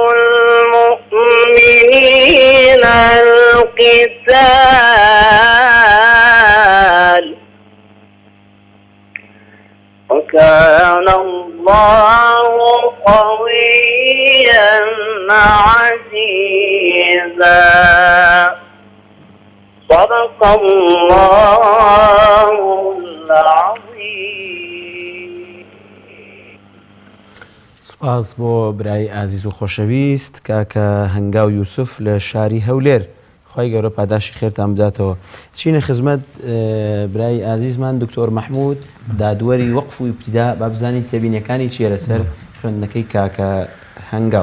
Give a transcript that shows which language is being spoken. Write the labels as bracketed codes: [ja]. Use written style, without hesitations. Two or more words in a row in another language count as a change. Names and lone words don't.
[ar] المؤمنين القتال وكان الله قويا عزيزا صدق الله العظيم. [ckb] سپاس بۆ برای ئازیز و خۆشەویست کاکە هەنگاو یوسف لە شاری هەولێر خی گەورە پاداشی خێرتان بداتەوە. چینە خزمەت برای ئازیزمان دکتۆر مەحموود دادوەری وەقف و ئیبتیدا با بزانین تێبینیەکانی چیە لەسەر خوێندنەکەی کاکە هەنگاو.